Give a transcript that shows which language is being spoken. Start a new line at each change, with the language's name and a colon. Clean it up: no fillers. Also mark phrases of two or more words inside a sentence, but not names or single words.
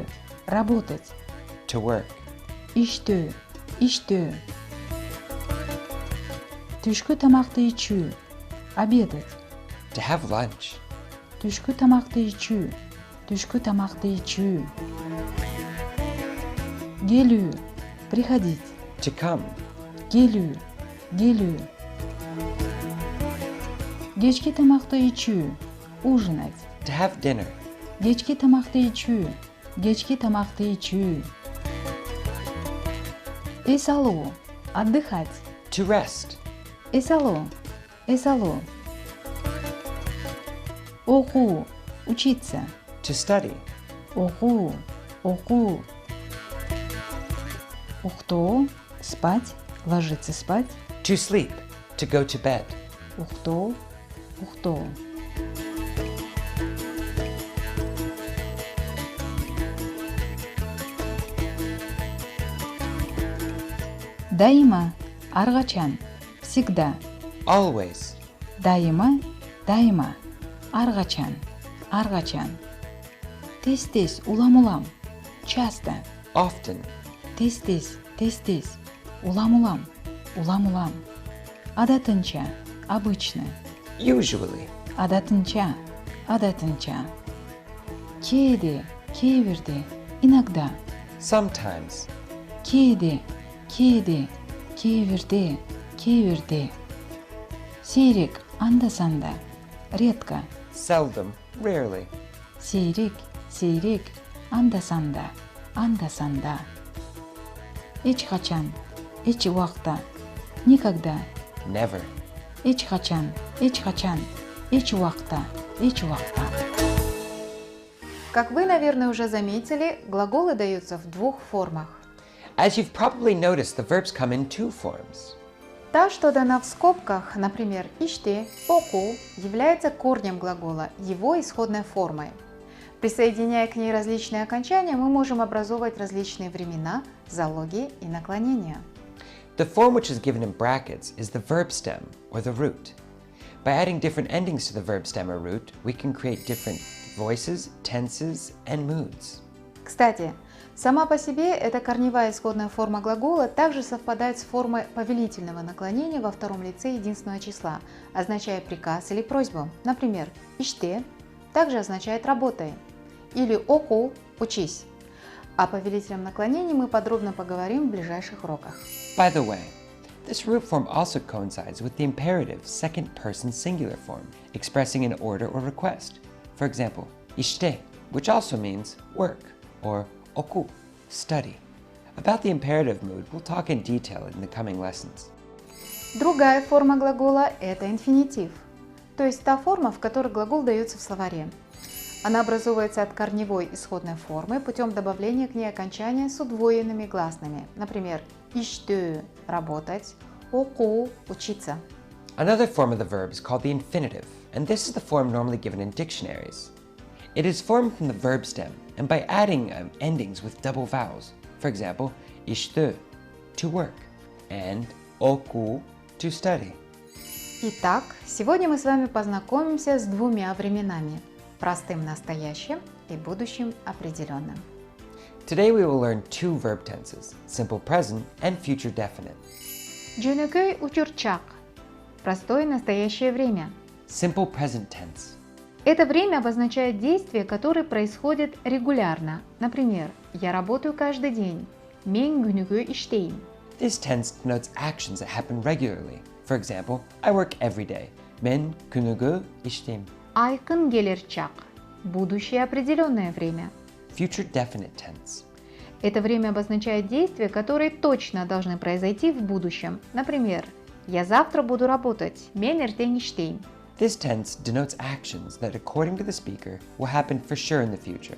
Russian: Работать.
English: To work.
Kyrgyz: Иштөө. Иштөө. Түшкү тамакты ичүү.
Russian: Обедать.
English: To have lunch.
Kyrgyz: Түшкү тамакты ичүү. Түшкү тамакты ичүү. Келүү.
Russian: Приходить.
English: To come.
Kyrgyz: Келүү. Келүү. Кечки тамакты ичүү.
Russian: Ужинать.
English: To have dinner.
Kyrgyz: Кечки тамакты ичүү. Кечки тамакты ичүү. Эс алуу. Отдыхать.
English: To rest.
Kyrgyz: Эс алуу. Эс алуу. Окуу.
Russian: Учиться.
English: To study.
Kyrgyz: Окуу. Окуу. Уктоо.
Russian: Спать. Ложиться спать.
English: To sleep. To go to bed.
Kyrgyz: Уктоо. Уктоо. Даима. Аргачан. Всегда.
English: Always.
Kyrgyz: Даима. Даима. Аргачан. Аргачан. Тез-тез. Улам-улам.
Russian: Часто.
English: Often.
Kyrgyz: Тез-тез. Тез-тез. Улам-улам. Улам-улам. Адатынча. Обычно.
English: Usually.
Kyrgyz: Адатынча. Адатынча. Кээде. Кээбирде. Иногда.
English: Sometimes.
Kyrgyz: Кээде. Кээде. Кээбирде. Кээбирде. Сейрек. Анда-санда.
Russian: Редко.
English: Seldom. Rarely.
Kyrgyz: Сейрек. Сейрек. Анда-санда. Анда-санда. Эч качан. Эч убакта. Никогда.
English: Never.
Kyrgyz: Эч качан. Эч качан. Эч убакта. Эч убакта.
Russian: Как вы, наверное, уже заметили, глаголы даются в двух формах. As you've probably noticed, the verbs come in two forms. Та, что дана в скобках, например, иште, оку, является корнем глагола, его исходной формой. Присоединяя к ней различные окончания, мы можем образовывать различные времена, залоги и наклонения.
English: The form which is given in brackets is the verb stem, or the root. By adding different endings to the verb stem or root, we can create different voices, tenses, and moods.
Russian: Кстати, сама по себе эта корневая исходная форма глагола также совпадает с формой повелительного наклонения во втором лице единственного числа, означая приказ или просьбу. Например, иште также означает «работай» или оку – «учись». О повелительном наклонении мы подробно поговорим в ближайших уроках.
English: By the way, this root form also coincides with the imperative second-person singular form, expressing an order or request. For example, ishte, which also means work, or oku, study. About the imperative mood, we'll talk in detail in the coming lessons.
Russian: Другая форма глагола – это инфинитив, то есть та форма, в которой глагол дается в словаре. Она образуется от корневой исходной формы путем добавления к ней окончания с удвоенными гласными. Например, иштö – работать, оку – учиться.
English: Another form of the verb is called the infinitive, and this is the form normally given in dictionaries. It is formed from the verb stem and by adding endings with double vowels. For example, иштö – to work, and оку – to study.
Russian: Итак, сегодня мы с вами познакомимся с двумя временами – простым настоящим и будущим определенным.
English: Today we will learn two verb tenses, simple present and future definite.
Kyrgyz: Жөнөкөй учурчак –
Russian: простое настоящее время.
English: Simple present tense.
Russian: Это время обозначает действия, которые происходят регулярно. Например, я работаю каждый день.
Kyrgyz: Мен күнүгө иштейм.
English: This tense denotes actions that happen regularly. For example, I work every day.
Kyrgyz: Мен күнүгө иштейм. Айкын келер чак –
Russian: будущее определенное время.
English: Future definite tense.
Russian: Это время обозначает действия, которые точно должны произойти в будущем. Например, я завтра буду работать.
Kyrgyz: Мен эртең иштейм.
English: This tense denotes actions that, according to the speaker, will happen for sure in the future.